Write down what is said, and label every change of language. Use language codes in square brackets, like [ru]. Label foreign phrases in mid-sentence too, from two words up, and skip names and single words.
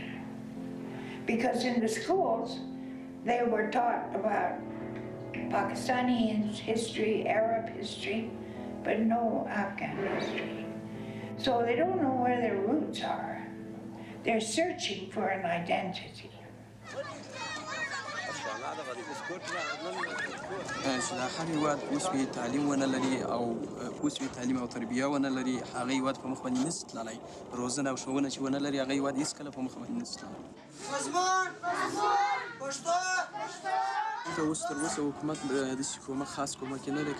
[en] Because in the schools, they were taught about Pakistani history, Arab history, but no Afghan history. So they don't know where their roots are. They're searching for an identity. [ps] چې دا هر هېواد اوس وي تعلیم ونه لري او اوس وي تعلیم او تربیه ونه لري هغه هېواد په مخ باندې نشي تللی روزنه او ښوونه چې ونه لري هغه هېواد هېڅکله په مخ باندې نشي تللی دلته اوس تر اوسه حکومت داسې کومک خاص کومک یې نه دی